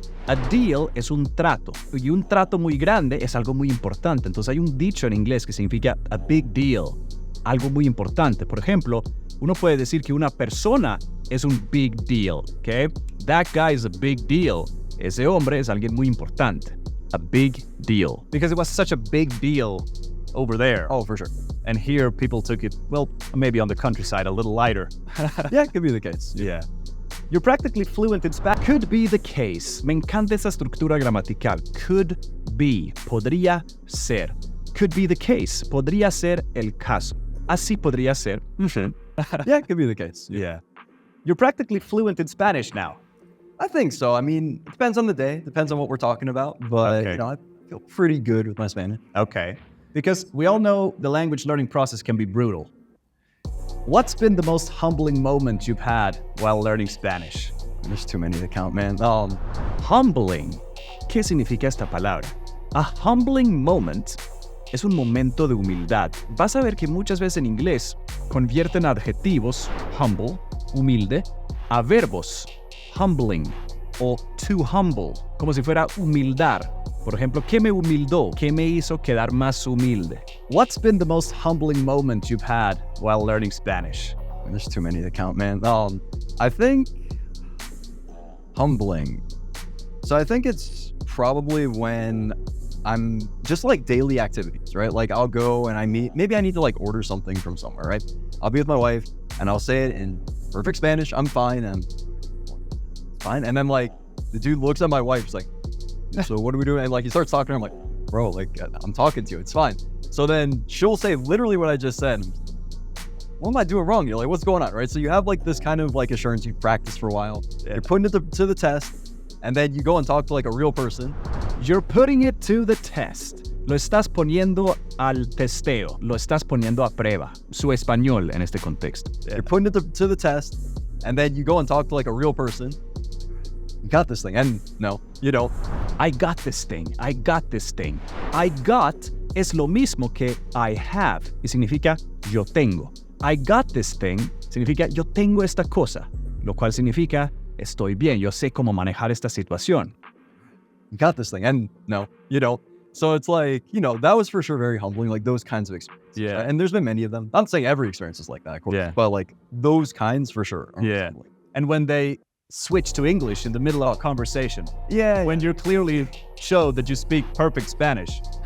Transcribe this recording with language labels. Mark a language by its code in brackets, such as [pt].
[es] A deal es un trato, y un trato muy grande es algo muy importante. Entonces hay un dicho en inglés que significa a big deal, algo muy importante. Por ejemplo, uno puede decir que una persona es un big deal, ¿ok? [en] That guy is a big deal. [es] Ese hombre es alguien muy importante. [en] A big deal. Because it was such a big deal over there. Oh, for sure. And here people took it, well, maybe on the countryside, a little lighter. Yeah, it could be the case. Yeah. You're practically fluent in Spanish. Could be the case. [es] Me encanta esa estructura gramatical. [en] Could be. [es] Podría ser. [en] Could be the case. [es] Podría ser el caso. Así podría ser. [en] Yeah, it could be the case. Yeah. You're practically fluent in Spanish now. I think so. It depends on the day. Depends on what we're talking about. But, Okay. I feel pretty good with my Spanish. Okay. Because we all know the language learning process can be brutal. What's been the most humbling moment you've had while learning Spanish? There's too many to count, man. Humbling. [es] ¿Qué significa esta palabra? [en] A humbling moment [es] es un momento de humildad. Vas a ver que muchas veces en inglés convierten adjetivos, humble, humilde, a verbos, humbling o to humble, como si fuera humildar. Por ejemplo, ¿qué me humildó? ¿Qué me hizo quedar más humilde? [en] What's been the most humbling moment you've had while learning Spanish? There's too many to count, man. I think humbling. So I think it's probably when I'm just like daily activities, right? Like I'll go and maybe I need to like order something from somewhere, right? I'll be with my wife and I'll say it in perfect Spanish. I'm fine. And fine. And then like the dude looks at my wife. He's like, so what are we doing? And like he starts talking to her. I'm like, bro, like I'm talking to you. It's fine. So then she'll say literally what I just said. what am I doing wrong? You're like, what's going on, right? So you have like this kind of like assurance you've practiced for a while. Yeah. You're putting it to the test, and then you go and talk to like a real person. You're putting it to the test. [es] Lo estás poniendo al testeo. Lo estás poniendo a prueba. Su español en este contexto. [en] Yeah. You're putting it to the test, and then you go and talk to like a real person. You got this thing, and no, you don't. I got this thing. I got this thing. I got [es] es lo mismo que [en] I have [es] y significa yo tengo. [en] I got this thing [es] significa yo tengo esta cosa, lo cual significa estoy bien, yo sé cómo manejar esta situación. [en] You got this thing, and no, you don't. So it's like, that was for sure very humbling, like those kinds of experiences. Yeah. And there's been many of them. I'm not saying every experience is like that, of course, yeah. But like those kinds for sure. Yeah. Humbling. And when they switch to English in the middle of a conversation. Yeah. When you clearly show that you speak perfect Spanish.